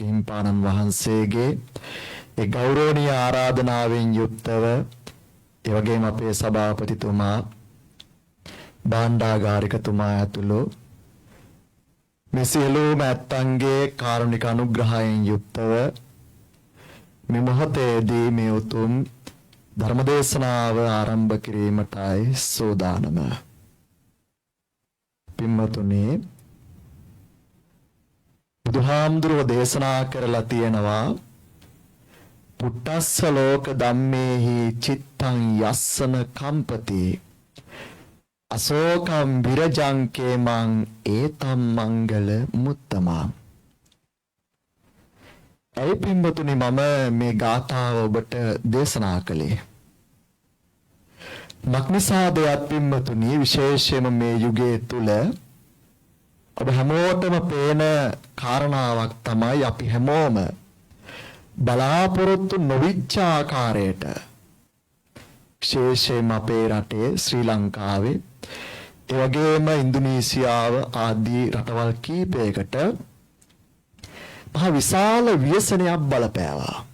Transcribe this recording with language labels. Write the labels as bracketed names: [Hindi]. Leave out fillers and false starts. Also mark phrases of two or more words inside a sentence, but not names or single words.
[Sinhala] හිම්පාණන් වහන්සේගේ ඒ ගෞරවනීය ආරාධනාවෙන් යුක්තව ඒ වගේම අපේ සභාපතිතුමා භාණ්ඩාගාරිකතුමා ඇතුළු මේ සියලුම ඇත්තන්ගේ කාරුණික අනුග්‍රහයෙන් යුක්තව මේ මොහොතේදී මේ උතුම් ධර්මදේශනාව ආරම්භ කිරීමටයි සෝදානම. පින්වතුනි බුදුහාමුදුරුවෝ දේශනා කරලා තියෙනවා [Pali] පුට්ටස්ස ලෝක ධම්මේහි චිත්තං යස්සන කම්පති අශෝකම් විරජං කේමං ඒතම් මංගල මුත්තමා. [Sinhala] ඒ පින්වතුනි මම මේ ගාථාව ඔබට දේශනා කළේ මක්නිසාදයක් පින්වතුනි විශේෂයෙන්ම මේ යුගයේ තුල ඔබ හැමෝටම පේන කාරණාවක් තමයි අපි හැමෝම බලාපොරොත්තු නොවිච්ච ආකාරයට විශේෂයෙන්ම අපේ රටේ ශ්‍රී ලංකාවේ ඒ වගේම ඉන්දුනීසියාව ආදී රටවල් කීපයකට මහා විශාල ව්‍යසනයක් බලපෑවා.